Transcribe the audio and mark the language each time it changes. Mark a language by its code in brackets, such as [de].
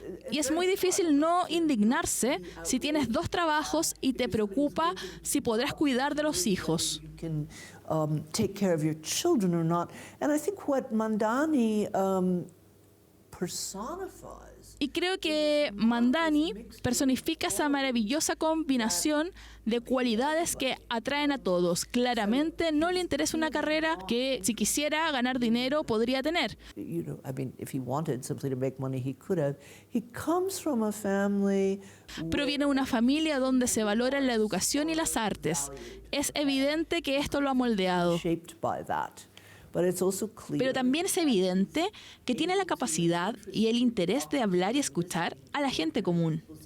[es] Y es muy difícil no indignarse si tienes 2 trabajos y te preocupa si podrás cuidar de los hijos. [en] you can take care of your children or not. And I think what Mandani personifies [es] Y creo que Mandani personifica esa maravillosa combinación de cualidades que atraen a todos. Claramente no le interesa una carrera que si quisiera ganar dinero podría tener. [en] you know, I mean, if he wanted simply to make money, he could have. He comes from a family [es] Proviene de una familia donde se valora la educación y las artes. Es evidente que esto lo ha moldeado. [en] shaped by that. But it's also clear [es] Pero también es evidente que tiene la capacidad y el interés de hablar y escuchar a la gente común.